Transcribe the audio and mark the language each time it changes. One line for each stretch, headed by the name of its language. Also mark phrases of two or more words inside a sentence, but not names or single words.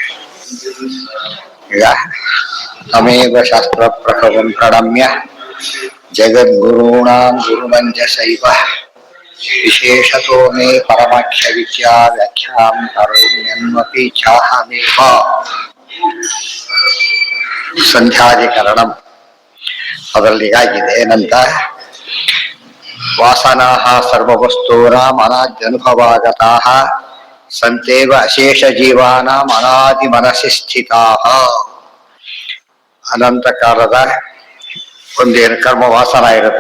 Sanskrit: तमेव शास्त्रप्रभवं प्रणम्य जगद्गुरूणां गुरुमञ्जसैव विशेषतो मे परमाख्यविद्या व्याख्यां करोम्यन्वपि चाहमेव
Kannada: ಸಂಧ್ಯಾಧಿಕರಣಂ ಅದರಲ್ಲಿ ಆಗಿದೆ ಏನಂತ
Sanskrit: ವಾಸನಾಃ ಸರ್ವವಸ್ತೂನಾಂ ಅನಾದ್ಯನುಭವಾಗತಾಃ ಸಂತೇವ ಅಶೇಷ ಜೀವಾನಾಂ ಅನಾದಿ ಮನಸ್ಸಿ ಸ್ಥಿತಾಃ
Kannada: ಅನಂತ ಕಾಲದ ಒಂದೇನು ಕರ್ಮ ವಾಸನ ಇರುತ್ತೆ